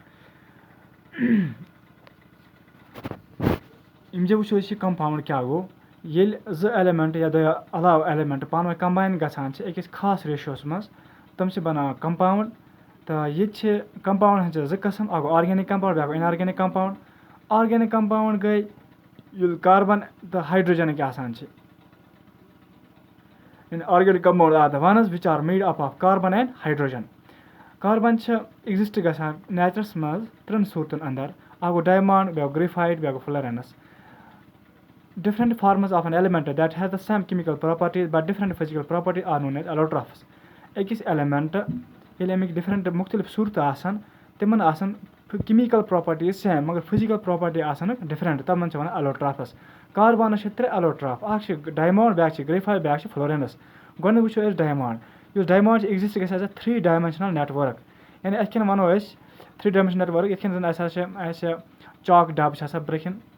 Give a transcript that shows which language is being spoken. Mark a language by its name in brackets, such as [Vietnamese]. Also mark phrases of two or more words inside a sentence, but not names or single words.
[Kashmiri] یِم جب وٕچھو أسۍ یہِ کَمپاوُنٛڈ کیٛاہ گوٚو ییٚلہِ 2 ایلیمنٹ یا دۄیو علاوٕ ایلیمنٹ پانہٕ ؤنۍ کَمباین گژھان چھِ أکِس خاص ریشوَس منٛز تِم چھِ بناوان کَمپاوُنٛڈ تہٕ ییٚتہِ چھِ کَمپاوُنٛڈ چھِ 2 قٕسٕم اَکھ گوٚو [English] organic compound [Kashmiri] بیٛاکھ گوٚو [English] inorganic compound organic compound [Kashmiri] گٔے ییٚلہِ کاربن تہٕ ہایڈروجنٕکۍ آسان چھِ [English] organic compound are the ones which are made up of carbon and hydrogen [Kashmiri] کاربن چھِ ایٚگزِسٹ گژھان نیچرَس منٛز 3 صوٗرتَن اَندر اَکھ گوٚو ڈایمانٛڈ بیٛاکھ گرٛیفایٹ بیٛاکھ [English] گوٚو فلورینس different forms of an element that has the same chemical properties but different physical properties are known as allotrophs [Kashmiri] أکِس ایلیمنٹ ییٚلہِ اَمِکۍ ڈِفرَنٹ مُختٔلِف صوٗرتہٕ آسان تِمن آسان [English] chemical properties [Kashmiri] سیم مگر [English] physical property [Kashmiri] آسان ڈِفرَنٹ تِمن چھِ وَنان allotrophs کاربنس چھِ 3 allotrophs اکھ چھِ ڈایمانٛڈ بیٛاکھ چھِ گرٛیفایٹ بیٛاکھ چھِ فلورینس گۄڈٕنیُک وٕچھو أسۍ ڈایمانٛڈ یُس ڈایمانٛڈ چھِ ایٚگزِسٹ گژھِ [English] as a 3 dimensional network [Kashmiri] یعنی یِتھ کٔنۍ وَنو أسۍ [English] 3 dimensional network [Kashmiri] یِتھ کٔنۍ زَن اَسہِ چاک ڈَبہٕ چھِ آسان برٛونٛہہ